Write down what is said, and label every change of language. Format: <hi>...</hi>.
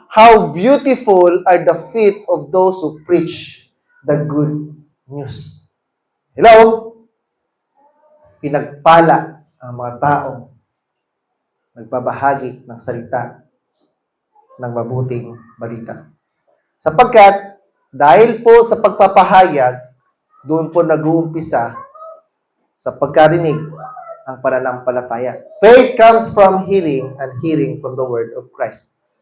<en>How beautiful are the feet of those who preach the good news. Hello?</en> <tl>Pinagpala ang mga taong nagbabahagi ng salita ng mabuting balita. Sapagkat dahil po sa pagpapahayag, doon po nag-uumpisa sa pagkarinig ang pananampalataya.</tl> <en>Faith comes from hearing and hearing from the word of Christ.</en>